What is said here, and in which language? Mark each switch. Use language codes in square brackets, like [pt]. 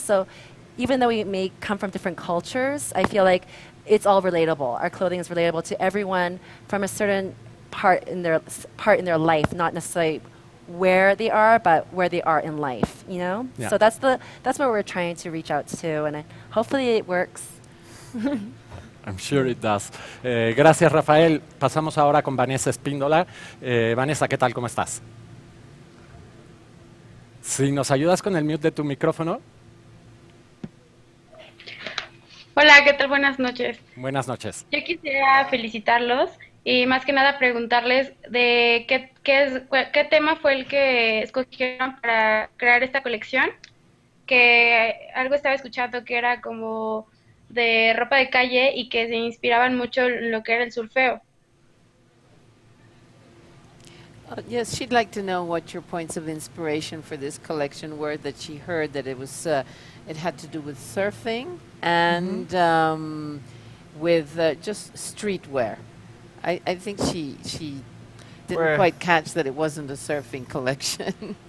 [en] So even though we may come from different cultures, I feel like it's all relatable. Our clothing is relatable to everyone from a certain part in their life, not necessarily where they are, but where they are in life, you know? Yeah. So that's what we're trying to reach out to, and hopefully it works. I'm sure it does. [es] Gracias, Rafael. Pasamos ahora con Vanessa Espíndola. Vanessa, ¿qué tal? ¿Cómo estás? Si nos ayudas con el mute de tu micrófono. Hola, ¿qué tal? Buenas noches. Buenas noches. Yo quisiera felicitarlos y más que nada preguntarles de qué tema fue el que escogieron para crear esta colección, que algo estaba escuchando que era como de ropa de calle y que se inspiraban mucho en lo que era el surfeo. [en] Yes, she'd like to know what your points of inspiration for this collection were. That she heard that it was, it had to do with surfing and with just streetwear. I think she didn't quite catch that it wasn't a surfing collection.